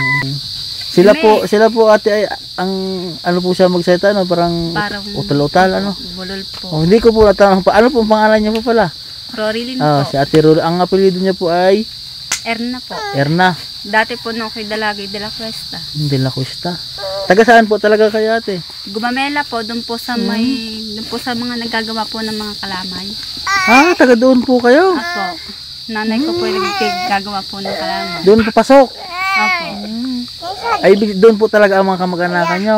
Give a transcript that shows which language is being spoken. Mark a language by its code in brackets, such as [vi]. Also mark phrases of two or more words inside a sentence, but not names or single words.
[tl] Sila po ate ay ang ano po siya magsalita no, parang utal-utal ano. Bulol po. Hindi ko po natanong pa ano po ang pangalan niya po pala. Rorilyn po. Si Ate Rul, ang apelyido niya po ay Erna po. Erna. Dati po nung kay Dalagay de la Cuesta. De la Cuesta. Taga saan po talaga kayo ate? Gumamela po doon po sa doon po sa mga nagagawa po ng mga kalamay. Taga doon po kayo. Apo. Nanay ko po yung nagagawa po ng kalamay. Doon papasok. Apo. Ay doon po talaga ang mga kamag-anakan niyo.